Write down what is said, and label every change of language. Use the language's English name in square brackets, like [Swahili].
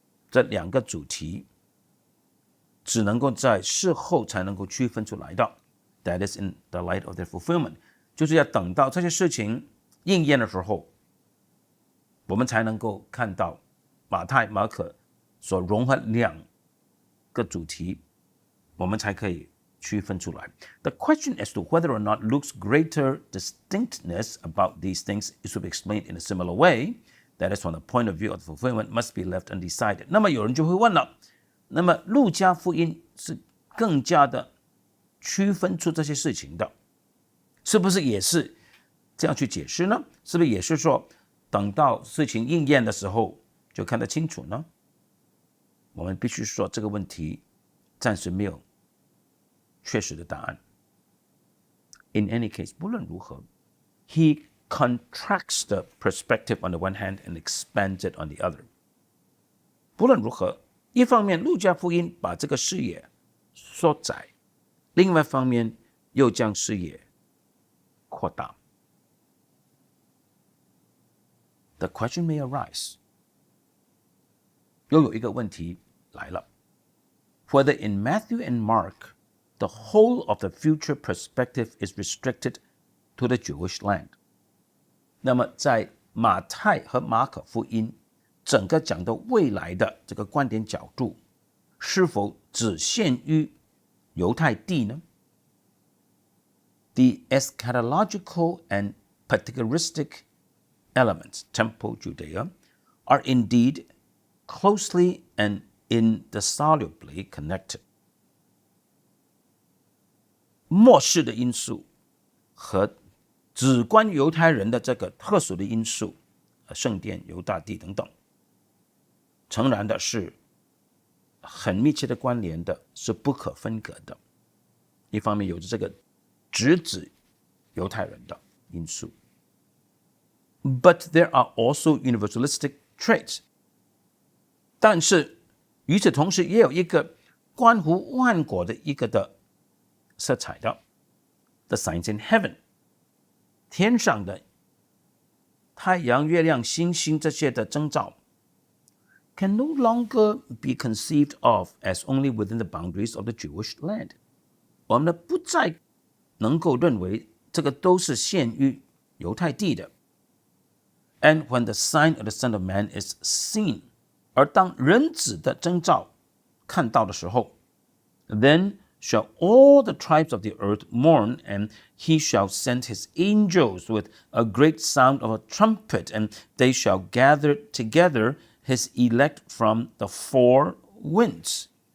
[Chinese] 这两个主题只能够在事后才能够区分出来的。 [English] That is in the light of their fulfillment， [Chinese] 就是要等到这些事情应验的时候，我们才能够看到马太、马可所融合两个主题，我们才可以区分出来。 [English] The question as to whether or not Luke's greater distinctness about these things is to be explained in a similar way, that is from the point of view of the fulfillment, must be left undecided. [Chinese] 那么有人就会问了，那么路加福音是更加的区分出这些事情的，是不是也是这样去解释呢？是不是也是说等到事情应验的时候就看得清楚呢？我们必须说这个问题暂时没有确实的答案。 [English] In any case, [Chinese] 不论如何 [English] he contracts the perspective on the one hand and expands it on the other. [Chinese] 不论如何，一方面路加福音把这个视野缩窄，另外一方面又将视野扩大。 [English] The question may arise. [Chinese] 又有一个问题来了 [English] Whether in Matthew and Mark, the whole of the future perspective is restricted to the Jewish land. [Chinese] 那么在马太和马可福音整个讲的未来的这个观点角度，是否只限于犹太地呢？ [English] The eschatological and particularistic elements, temple Judea, are indeed closely and indissolubly connected. [Chinese] 末世的因素和只关于犹太人的这个特殊的因素，圣殿、犹大地等等，诚然的是很密切的关联的，是不可分割的。一方面有着这个直指犹太人的因素。 [English] But there are also universalistic traits. [Chinese] 但是与此同时也有一个关乎万国的一个的色彩的 [English] The signs in heaven. [Chinese] 天上的太阳、月亮、星星这些的征兆 [English] can no longer be conceived of as only within the boundaries of the Jewish land. [Chinese] 我们不再能够认为这个都是限于犹太地的。 [English] And when the sign of the Son of Man is seen, [Chinese] 而当人子的征兆看到的时候 [English] then shall all the tribes of the earth mourn, and he shall send his angels with a great sound of a trumpet, and they shall gather together his elect from the four winds.